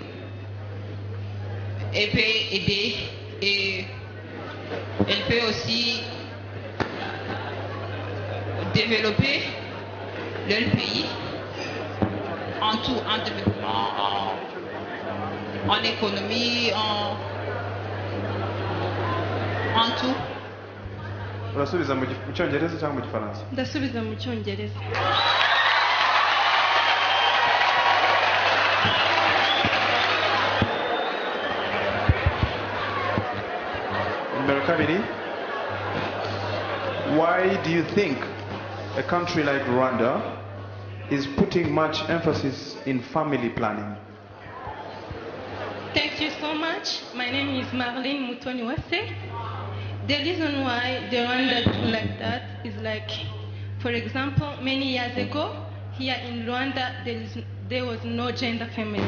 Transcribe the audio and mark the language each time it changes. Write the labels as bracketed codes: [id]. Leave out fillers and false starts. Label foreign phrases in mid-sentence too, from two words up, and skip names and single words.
[fr] elle peut aider et elle peut aussi développer leur pays en tout, en développement, en économie, en tout. [rw] urasubiza mu cyongereza cyangwa mu gifaransa? Ndasubiza mu cyongereza. Numero kabiri. [en] Why do you think a country like Rwanda is putting much emphasis in family planning? Thank you so much. My name is Marlene Mutoniwase. The reason why the Rwanda is like that is like, for example, many years ago, here in Rwanda, there was no gender family.